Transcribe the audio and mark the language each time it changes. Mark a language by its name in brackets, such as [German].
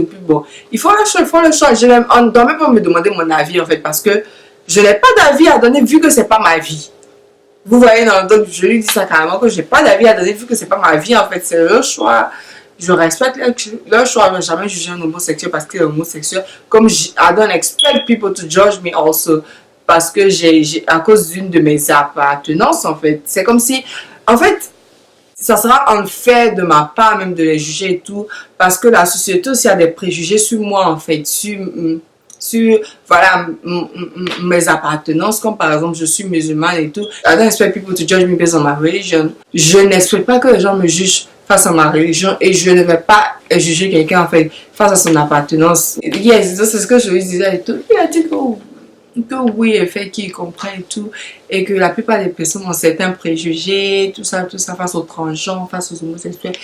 [French] Et puis bon, ils font le choix, ils font le choix. On ne doit même pas me demander mon avis, en fait, parce que je n'ai pas d'avis à donner vu que ce n'est pas ma vie. Vous voyez, donc je lui dis ça carrément que je n'ai pas d'avis à donner vu que ce n'est pas ma vie, en fait, c'est leur choix. Je respecte leur choix, je ne vais jamais juger un homosexuel parce qu'il est homosexuel. Comme [English] I don't expect people to judge me also. [French] Parce que à cause d'une de mes appartenances, en fait. C'est comme si, en fait, ça sera unfair de ma part même de les juger et tout. Parce que la société aussi a des préjugés sur moi, en fait. Sur voilà, mes appartenances, comme par exemple, je suis musulmane et tout. [English] I don't expect people to judge me based on my religion. [French] Je n'expecte pas que les gens me jugent face à ma religion et je ne vais pas juger quelqu'un en fait face à son appartenance. Yes, c'est ce que je lui disais et tout. Il a dit que oui, en fait, qu'il comprend et tout et que la plupart des personnes ont certains préjugés, tout ça face aux transgenres, face aux homosexuels.